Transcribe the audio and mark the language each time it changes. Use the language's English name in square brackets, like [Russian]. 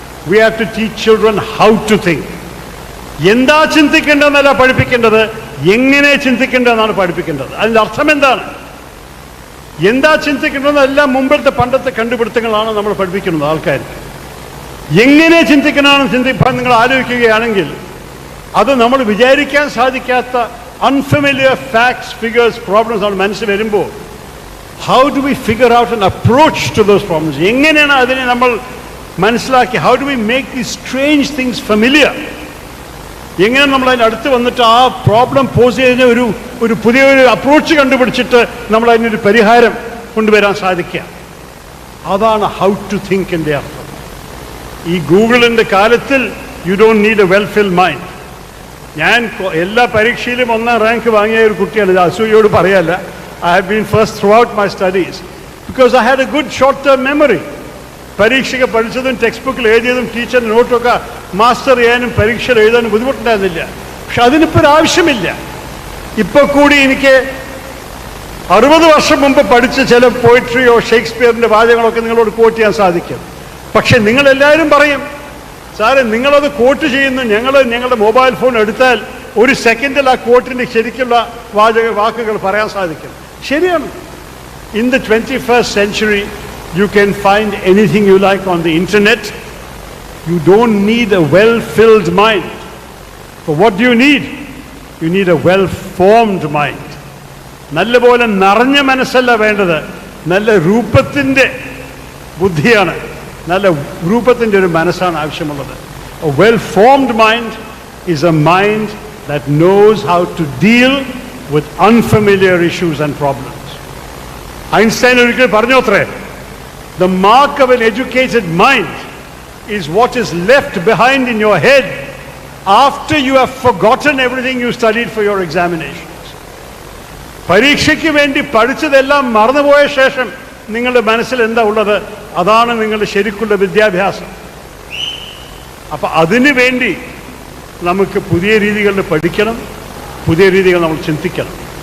[English] We have to teach children how to think. [Malayalam] എന്താ ചിന്തിക്കേണ്ടതെന്നല്ല പഠിപ്പിക്കേണ്ടത്, എങ്ങനെ ചിന്തിക്കേണ്ടതെന്നാണ് പഠിപ്പിക്കേണ്ടത്. അതിൻ്റെ അർത്ഥം എന്താണ്? എന്താ ചിന്തിക്കേണ്ടതെല്ലാം മുമ്പത്തെ പണ്ടത്തെ കണ്ടുപിടുത്തങ്ങളാണ് നമ്മൾ പഠിപ്പിക്കുന്നത് ആൾക്കാർക്ക്. എങ്ങനെ ചിന്തിക്കണമെന്ന് ചിന്തിക്കാൻ നിങ്ങൾ ആലോചിക്കുകയാണെങ്കിൽ അത് നമ്മൾ വിചാരിക്കാൻ സാധിക്കാത്ത അൺഫെമിലിയർ ഫാക്ട്സ്, ഫിഗേഴ്സ്, പ്രോബ്ലംസ് ആണ് മനസ്സിൽ വരുമ്പോൾ [English] How do we figure out an approach to those problems? [Malayalam] എങ്ങനെയാണ് അതിനെ നമ്മൾ മനസ്സിലാക്കി, [English] How do we make the strange things familiar? [Malayalam] എങ്ങനെ നമ്മൾ അതിൻ്റെ അടുത്ത് വന്നിട്ട് ആ പ്രോബ്ലം പോസ് ചെയ്തതിന് ഒരു പുതിയൊരു അപ്രോച്ച് കണ്ടുപിടിച്ചിട്ട് നമ്മൾ അതിനൊരു പരിഹാരം കൊണ്ടുവരാൻ സാധിക്കുക. അതാണ് ഹൗ ടു തിങ്കിൻ്റെ അർത്ഥം. ഈ ഗൂഗിളിൻ്റെ കാലത്തിൽ [English] You don't need a well filled mind. [Malayalam] ഞാൻ എല്ലാ പരീക്ഷയിലും 1ാം റാങ്ക് വാങ്ങിയ ഒരു കുട്ടിയാണ്. ഇത് അസൂയയോട് പറയല്ല. [English] I have been first throughout my studies because I had a good short-term memory. [Malayalam] പരീക്ഷയ്ക്ക് പഠിച്ചതും ടെക്സ്റ്റ് ബുക്കിൽ എഴുതിയതും ടീച്ചറിൻ്റെ നോട്ടൊക്കെ മാസ്റ്റർ ചെയ്യാനും പരീക്ഷയിൽ എഴുതാനും ബുദ്ധിമുട്ടുണ്ടായിരുന്നില്ല. പക്ഷെ അതിനിപ്പോൾ ഒരു ആവശ്യമില്ല. ഇപ്പോൾ കൂടി എനിക്ക് 60 വർഷം മുമ്പ് പഠിച്ച ചില പോയിട്രിയോ ഷേക്സ്പിയറിൻ്റെ വാചകങ്ങളൊക്കെ നിങ്ങളോട് കോട്ട് ചെയ്യാൻ സാധിക്കും. പക്ഷെ നിങ്ങളെല്ലാവരും പറയും, സാറേ നിങ്ങളത് കോട്ട് ചെയ്യുന്നു, ഞങ്ങളുടെ മൊബൈൽ ഫോൺ എടുത്താൽ 1 സെക്കൻഡിൽ ആ കോട്ടിൻ്റെ ശരിക്കുള്ള വാക്കുകൾ പറയാൻ സാധിക്കും. ശരിയാണ്. [English] In the 21st century you can find anything you like on the internet. You don't need a well-filled mind. But what do you need? You need a well-formed mind. [Malayalam] നല്ലപോലെ നിറഞ്ഞ മനസ്സല്ല വേണ്ടത്, നല്ല രൂപത്തിൻ്റെ ബുദ്ധിയാണ്, നല്ല രൂപത്തിൻ്റെ ഒരു മനസ്സാണ് ആവശ്യമുള്ളത്. [English] A well-formed mind is a mind that knows how to deal with unfamiliar issues and problems. Einstein [Malayalam] ഒരിക്കൽ പറഞ്ഞോത്രേ, [English] the mark of an educated mind is what is left behind in your head after you have forgotten everything you studied for your examinations. [Malayalam] പരീക്ഷയ്ക്ക് വേണ്ടി പഠിച്ചതെല്ലാം മറന്നുപോയ ശേഷം നിങ്ങളുടെ മനസ്സിൽ എന്താ ഉള്ളത്, അതാണ് നിങ്ങളുടെ ശരിക്കുള്ള വിദ്യാഭ്യാസം. അപ്പം അതിനു വേണ്ടി നമുക്ക് പുതിയ രീതികളിൽ പഠിക്കണം, പുതിയ രീതികൾ നമ്മൾ ചിന്തിക്കണം.